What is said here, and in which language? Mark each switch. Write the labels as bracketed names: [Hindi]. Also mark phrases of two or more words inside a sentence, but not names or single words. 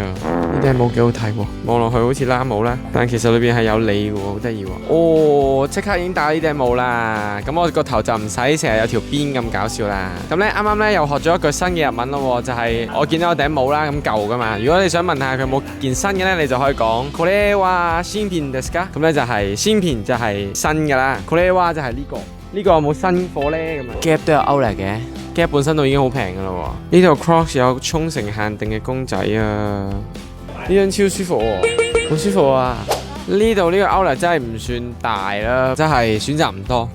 [Cantonese] 呢啲帽幾好睇喎，望落去好似冷帽啦，但其實裏邊係有你嘅喎，好得意喎。哦，即刻已經戴呢頂帽啦，咁我個頭就唔使成日有條辮咁搞笑啦。咁咧啱啱咧又學咗一句新嘅日文咯，就係我見到有頂帽啦，咁舊噶嘛。如果你想問下佢有冇件新嘅咧，你就可以講 [Japanese] これは新品ですか？ [Cantonese] 咁咧就係新品就係新㗎啦， [Japanese] これは [Cantonese] 就係呢個。呢個有冇新貨咧？咁啊 Gap 都有 Outlet 嘅 ，Gap 本身都已經好平㗎啦喎。呢度 Crocs 有沖繩限定嘅公仔啊！呢張超舒服喎，好舒服啊！呢度呢個 Outlet 真係唔算大啦，真係選擇唔多。